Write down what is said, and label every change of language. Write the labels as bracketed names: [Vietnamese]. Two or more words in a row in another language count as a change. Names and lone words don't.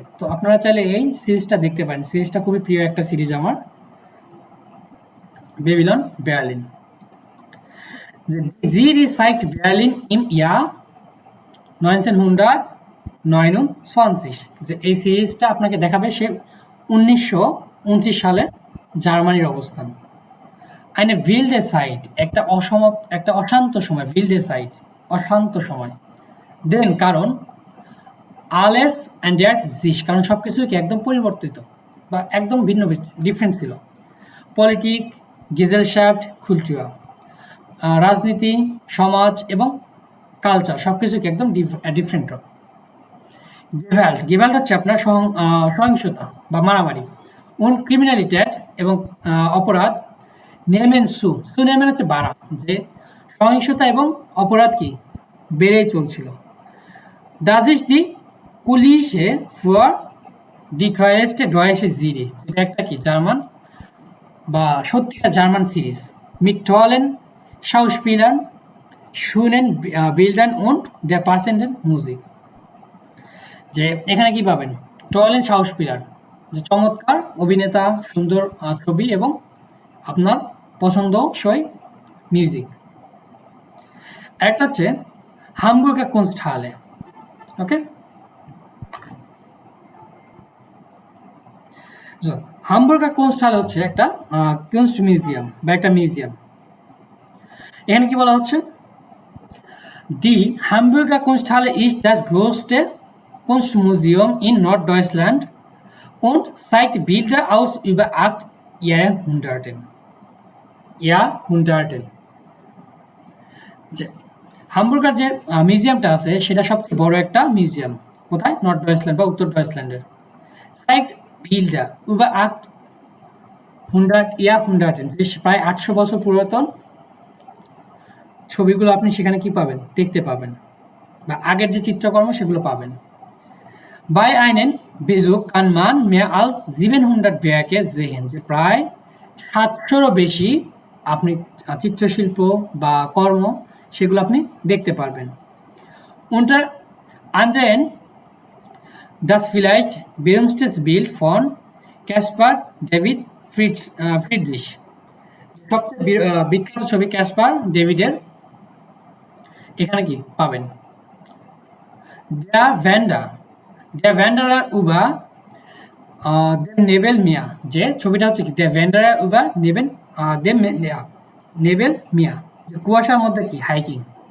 [Bangla] তো আপনারা চাইলে এই সিরিজটা দেখতে পারেন, সিরিজটা খুবই প্রিয় একটা সিরিজ আমার, বেবিলন বার্লিন। [German] Serie zeigt Berlin im Jahr 1929, [Bangla] যে এই সিরিজটা আপনাকে দেখাবে সে 1929 সালে জার্মানির অবস্থান। [German] eine wilde Zeit, [Bangla] একটা অশান্ত সময়, [German] wilde Zeit [Bangla] অশান্ত সময়। দেন কারণ [German] alles ändert sich, [Bangla] কারণ সবকিছু কি একদম পরিবর্তিত বা একদম ভিন্ন, ডিফারেন্ট ছিল। [German] Politik, Gesellschaft, Kultur, [Bangla] রাজনীতি, সমাজ এবং কালচার সব কিছুকে একদম ডিফারেন্ট। গেভাল্ট হচ্ছে আপনার সহিংসতা বা মারামারি। ক্রিমিনালিটেট এবং অপরাধ। [German] nehmen zu nehmen [Bangla] হচ্ছে বাড়া, যে সহিংসতা এবং অপরাধ কি বেড়েই চলছিল। [German] Das ist die Kulisse für die teuerste deutsche Serie, [Bangla] এটা একটা কি জার্মান বা সত্যিকার জার্মান সিরিজ। [German] Mit tollen Schauspielern, schönen Bildern und der passenden Musik। [Bangla] যে এখানে কি পাবেন? [German] tollen Schauspieler, [Bangla] যে চমৎকার অভিনেতা, সুন্দর ছবি এবং আপনার পছন্দসই মিউজিক। একটা হচ্ছে হামবুর্গার কুনস্টহালে। ওকে, হামবুর্গার কুনস্টহালে হচ্ছে একটা কুনস্ট মিউজিয়াম বা একটা মিউজিয়াম। এখানে কি বলা হচ্ছে? [German] die Hamburger Kunsthalle ist das größte Kunstmuseum in Norddeutschland und zeigt Bilder aus über 8 Jahrhunderten। [Bangla] যে হামবুর্গার যে মিউজিয়ামটা আছে সেটা সবচেয়ে বড় একটা মিউজিয়াম। কোথায়? নর্থ ডয়েচল্যান্ড বা উত্তর ডয়েচল্যান্ডের। [German] zeigt Bilder über 800 Jahrhunderten, [Bangla] যে প্রায় 800 বছর পুরাতন ছবিগুলো আপনি সেখানে কি পাবেন? দেখতে পাবেন, বা আগের যে চিত্রকর্ম সেগুলো পাবেন। [German] Bei einem Besuch kann man mehr als 700 Werke sehen, [Bangla] যে প্রায় 700-এরও বেশি আপনি চিত্রশিল্প বা কর্ম সেগুলো আপনি দেখতে পারবেন। [German] Unter anderem das vielleicht berühmteste Bild von Caspar David Friedrich, [Bangla] সবচেয়ে বিখ্যাত ছবি ক্যাসপার ডেভিডের এখানে কি পাবেন। [German] Der Wanderer über den Nebelmeer, [Bangla] যে ছবিটা হচ্ছে কি [German] Der Wanderer über dem Nebelmeer, [Bangla] যে কুয়াশার মধ্যে কি হাইকিং।